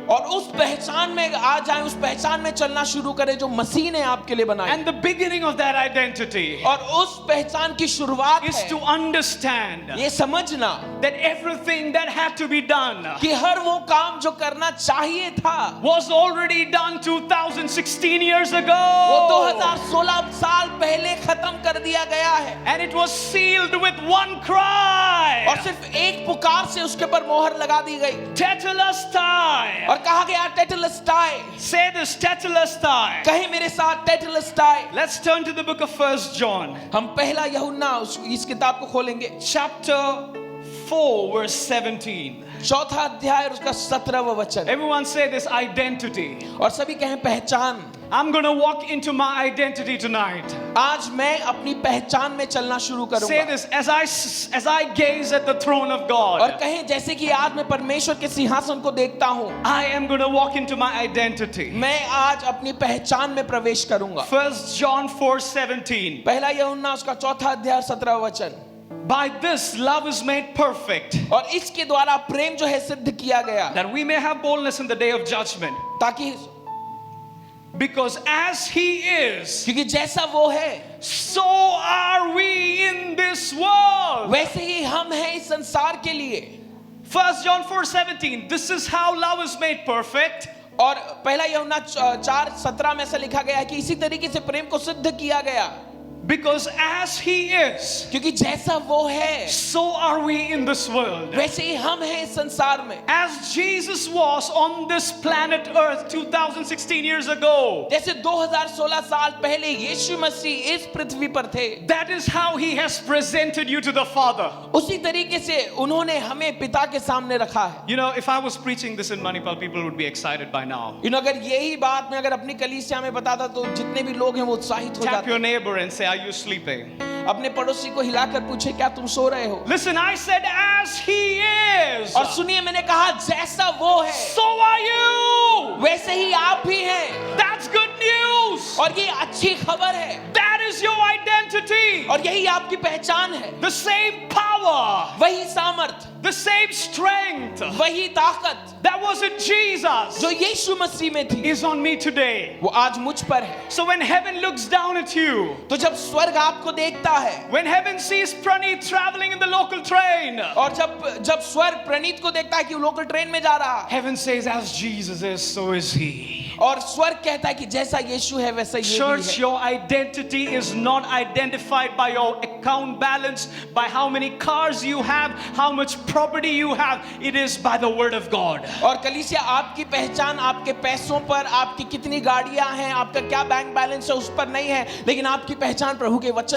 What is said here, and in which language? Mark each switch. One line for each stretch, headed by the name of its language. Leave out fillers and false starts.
Hindi: और उस पहचान में आ जाए, उस पहचान में चलना शुरू करें जो मसीह ने आपके लिए बनाई।
English: And the beginning of that identity
Hindi: और उस पहचान की शुरुआत
English: is
Hindi: है
English: to understand
Hindi: ये समझना
English: that everything that had to be done
Hindi: कि हर वो काम जो करना चाहिए था
English: was already done 2016 years
Hindi: वो
English: ago.
Hindi: 2016 साल पहले खत्म कर दिया गया है,
English: And it was sealed with one cry.
Hindi: और सिर्फ एक पुकार से उसके पर मोहर लगा दी गई
English: Tetelestai.
Hindi: और कहा गया टेटेलेस्टाई।
English: Say this, Tetelestai.
Hindi: कहे मेरे साथ टेटेलेस्टाई।
English: Let's turn to the book of 1 John.
Hindi: हम पहला यूहन्ना इस किताब को खोलेंगे,
English: Chapter 4 verse 17.
Hindi: चौथा अध्याय और उसका 17वां वचन।
English: Everyone say this, identity.
Hindi: और सभी कहें पहचान।
English: I'm going to walk into my identity tonight.
Hindi: आज मैं अपनी पहचान में चलना शुरू
English: Say
Hindi: करूंगा।
English: this, as I gaze at the throne of
Hindi: और
English: God,
Hindi: कहें जैसे कि आज मैं परमेश्वर के सिंहासन को देखता हूँ,
English: I am going to walk into my identity.
Hindi: मैं आज अपनी पहचान में प्रवेश करूंगा।
English: 1 John 4:17.
Hindi: पहला यूहन्ना उसका चौथा अध्याय 17वां वचन।
English: By this love is made perfect,
Hindi: और इसके द्वारा प्रेम जो है सिद्ध किया गया,
English: that we may have boldness in the day of judgment.
Hindi: ताकि
English: Because as he is,
Hindi: क्योंकि जैसा वो है
English: so are we in this world.
Hindi: वैसे ही हम हैं इस संसार के लिए।
English: 1 John 4:17. This is how love is made perfect.
Hindi: और पहला यूहन्ना 4:17 में ऐसा लिखा गया है कि इसी तरीके से प्रेम को सिद्ध किया गया,
English: Because as He is,
Hindi: क्योंकि जैसा वो है
English: so are we in this world.
Hindi: वैसे ही हम हैं इस संसार में।
English: As Jesus was on this planet Earth 2016 years ago,
Hindi: जैसे 2016 साल पहले यीशु मसीह इस पृथ्वी पर थे,
English: that is how He has presented you to the Father.
Hindi: उसी तरीके से उन्होंने हमें पिता के सामने रखा है।
English: You know, if I was preaching this in Manipal, people would be excited by now.
Hindi: अगर यही बात मैं अगर अपनी कलीसिया में बताता तो जितने भी लोग हैं वो उत्साहित हो
English: Tap
Hindi: जाते।
English: your neighbor and say, are you sleeping?
Hindi: अपने पड़ोसी को हिलाकर पूछे क्या तुम सो रहे हो?
English: Listen, I said as He is,
Hindi: और सुनिए मैंने कहा जैसा वो है
English: so are you.
Hindi: वैसे ही आप भी हैं।
English: That's good news.
Hindi: और ये अच्छी खबर है।
English: That is your identity.
Hindi: और यही आपकी पहचान है।
English: The same power,
Hindi: वही सामर्थ,
English: the same strength
Hindi: वही ताकत
English: that was in Jesus
Hindi: जो यीशु मसीह में थी
English: is on me today.
Hindi: वो आज मुझ पर है।
English: So when heaven looks down at you,
Hindi: तो जब स्वर्ग आपको देखता है
English: when heaven sees Praneeth traveling in the local train,
Hindi: और जब स्वर्ग प्रणीत को देखता है कि वो लोकल ट्रेन में जा रहा है
English: heaven says, as Jesus is, so is He.
Hindi: और स्वर्ग कहता है कि जैसा यीशु है वैसा ये भी
English: Church,
Hindi: है।
English: your identity is not identified by your account balance, by how many cars you have, how much property you have. It is by the word of God.
Hindi: और कलीसिया आपकी पहचान आपके पैसों पर, आपकी कितनी गाड़ियां हैं, आपका क्या बैंक बैलेंस है उस पर नहीं है, लेकिन आपकी पहचान प्रभु के वचन